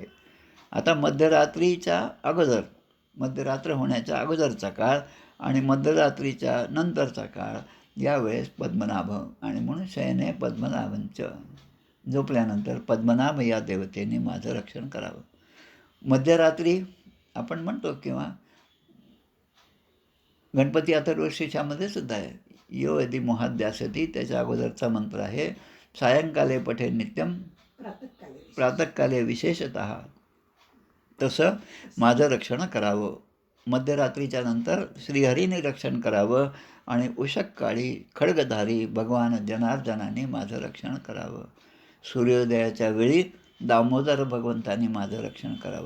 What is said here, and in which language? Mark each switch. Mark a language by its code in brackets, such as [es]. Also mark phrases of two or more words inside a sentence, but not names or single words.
[mr] आता मध्यरात्रीच्या अगोदर, मध्यरात्र होण्याच्या अगोदरचा काळ आणि मध्यरात्रीच्या नंतरचा काळ, यावेळेस पद्मनाभ आणि म्हणून [sa] शयने पद्मनाभंच, [mr] झोपल्यानंतर पद्मनाभ या देवतेने माझं रक्षण करावं. मध्यरात्री आपण म्हणतो किंवा गणपती अथर्वशीर्षामध्ये सुद्धा आहे, [sa] यो यदि मोहाद्यासती, [mr] त्याच्या अगोदरचा मंत्र आहे [sa] सायंकाले पठे नित्यम प्रातःकाले विशेषतः. [mr] तसं माझं रक्षण करावं. मध्यरात्रीच्या नंतर श्रीहरीने रक्षण करावं आणि उषक्काळी खड्गधारी भगवान जनार्दनाने माझं रक्षण करावं. सूर्योदयाच्या वेळी दामोदर भगवंतांनी माझं रक्षण करावं.